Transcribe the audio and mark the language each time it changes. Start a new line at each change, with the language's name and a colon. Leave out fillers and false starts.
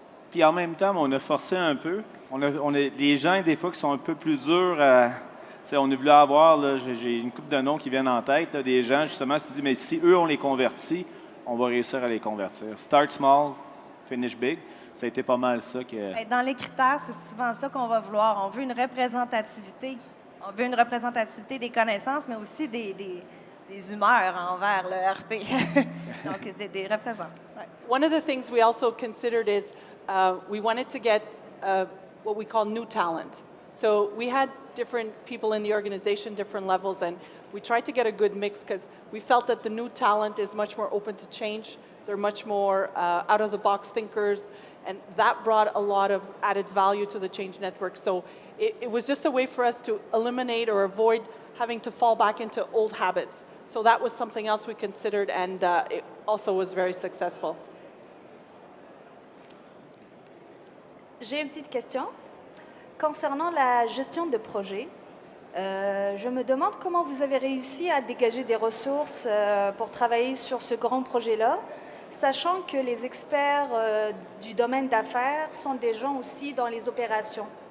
French: Puis en même temps, on a forcé un peu. Les gens, des fois, qui sont un peu plus durs on a voulu avoir, j'ai une couple de noms qui viennent en tête, là, des gens, justement, tu te dis, mais si eux, on les convertit, on va réussir à les convertir.
English: Start small, finish big.
French: Ça a été pas mal ça que... Dans les critères, c'est souvent ça qu'on va vouloir. On veut une représentativité. On veut une représentativité des connaissances, mais aussi des humeurs envers le RP. Donc, des représentants. Ouais.
English: One of the things we also considered is we wanted to get what we call new talent. So we had different people in the organization, different levels, and we tried to get a good mix because we felt that the new talent is much more open to change. They're much more out-of-the-box thinkers, and that brought a lot of added value to the Change Network. So it was just a way for us to eliminate or avoid having to fall back into old habits. So that was something else we considered, and it also was very successful.
French: J'ai une petite question. Concernant la gestion de projet, je me demande comment vous avez réussi à dégager des ressources pour travailler sur ce grand projet-là, sachant que les experts du domaine d'affaires sont des gens aussi dans les opérations.